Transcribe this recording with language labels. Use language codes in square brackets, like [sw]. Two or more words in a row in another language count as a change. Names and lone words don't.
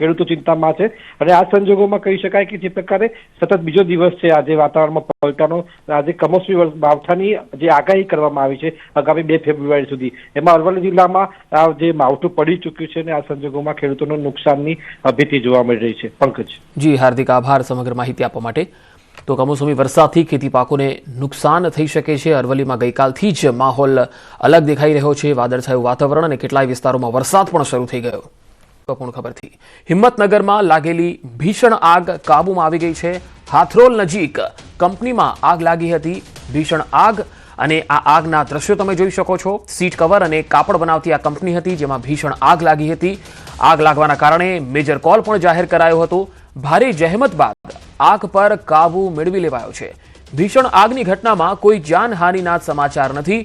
[gu] ખેડૂતો ચિંતામાં છે અને આ સંજોગોમાં કહી શકાય કે જે પ્રકારે સતત બીજો દિવસ છે આજે વાતાવરણમાં પલટાનો, આજે કમોસમી માવઠાની જે આગાહી કરવામાં આવી છે આગામી 2 ફેબ્રુઆરી સુધી, એમાં અરવલ્લી જિલ્લામાં જે માવઠું પડી ચૂક્યું છે અને આ સંજોગોમાં ખેડૂતોનો નુકસાનની ભીતિ જોવા મળી રહી છે। पंकज જી, હાર્દિક આભાર સમગ્ર માહિતી આપવા માટે। તો કમોસમી વરસાદથી ખેતી પાકોને નુકસાન થઈ શકે છે। અરવલ્લીમાં ગઈકાલથી જ માહોલ અલગ દેખાઈ રહ્યો છે। વાદળછાયું વાતાવરણ અને કેટલાય વિસ્તારોમાં વરસાદ પણ શરૂ થઈ ગયો। મહત્વપૂર્ણ ખબર થી હિંમતનગરમાં લાગેલી ભીષણ આગ કાબૂમાં આવી ગઈ છે। હાથરોલ નજીક કંપનીમાં આગ લાગી હતી। ભીષણ આગ અને આ આગના દ્રશ્યો તમે જોઈ શકો છો। સીટ કવર અને કાપડ બનાવતી આ કંપની હતી, જેમાં ભીષણ આગ લાગી હતી। આગ લાગવાના કારણે મેજર કોલ પણ જાહેર કરાયો હતો। ભારે જહેમત બાદ આગ પર કાબુ મેળવી લેવાયો છે। ભીષણ આગની ઘટનામાં કોઈ જાનહાનિના સમાચાર નથી।